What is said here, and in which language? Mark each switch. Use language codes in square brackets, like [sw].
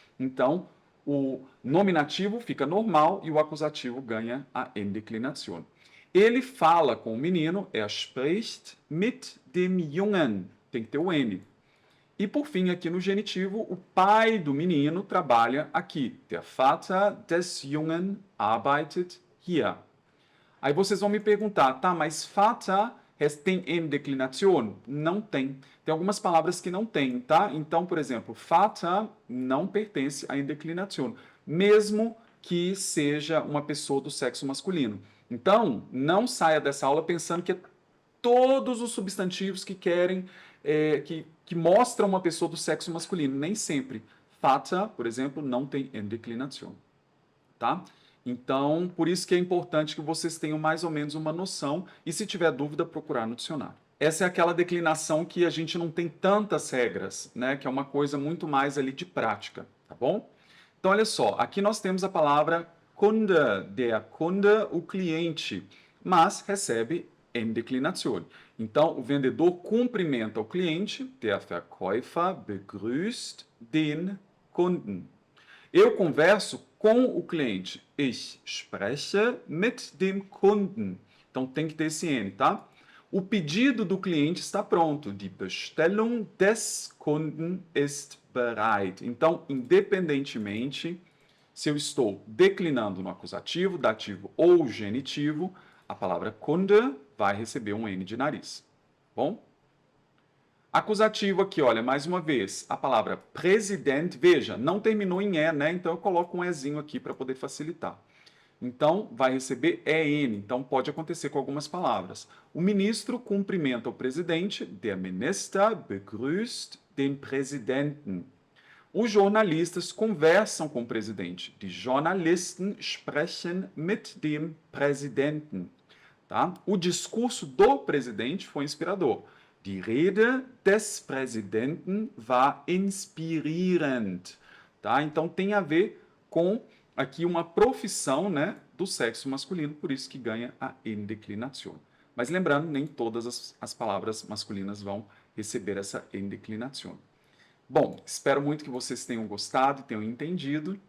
[pt] Então, o nominativo fica normal e o acusativo ganha a endeclinazione. Ele fala com o menino, [de] spricht mit dem Jungen, [pt] tem que ter o N. E por fim, aqui no genitivo, o pai do menino trabalha aqui. [de] Der Vater des Jungen arbeitet hier. [pt] Aí vocês vão me perguntar, tá, mas Vater tem endeclinazione? Não tem. Tem algumas palavras que não tem, tá? Então, por exemplo, Vater não pertence à endeclinazione, mesmo que seja uma pessoa do sexo masculino. Então, não saia dessa aula pensando que é todos os substantivos que querem, que mostram uma pessoa do sexo masculino. Nem sempre. Vater, por exemplo, não tem endeclinazione, tá? Então, por isso que é importante que vocês tenham mais ou menos uma noção e, se tiver dúvida, procurar no dicionário. Essa é aquela declinação que a gente não tem tantas regras, né? Que é uma coisa muito mais ali de prática, tá bom? Então, olha só, aqui nós temos a palavra Kunde, der Kunde, o cliente, mas recebe endeclinazione. Então, o vendedor cumprimenta o cliente, [de] der Verkäufer begrüßt den Kunden. [pt] Eu converso com o cliente. [de] Ich spreche mit dem Kunden. [pt] Então tem que ter esse N, tá? O pedido do cliente está pronto. [de] Die Bestellung des Kunden ist bereit. [pt] Então, independentemente se eu estou declinando no acusativo, dativo ou genitivo, a palavra Kunde vai receber um N de nariz. Bom? Acusativo aqui, olha, mais uma vez, a palavra presidente, veja, não terminou em E, né? Então eu coloco um Ezinho aqui para poder facilitar. Então, vai receber EN, então pode acontecer com algumas palavras. O ministro cumprimenta o presidente, [de] der Minister begrüßt den Präsidenten. [pt] Os jornalistas conversam com o presidente. [de] Die Journalisten sprechen mit dem Präsidenten. [pt] Tá? O discurso do presidente foi inspirador. [de] Die Rede des Präsidenten war inspirierend. [pt] Tá? Então tem a ver com aqui uma profissão, né, do sexo masculino, por isso que ganha a endeclinazione. Mas lembrando, nem todas as palavras masculinas vão receber essa endeclinazione. Bom, espero muito que vocês tenham gostado e tenham entendido.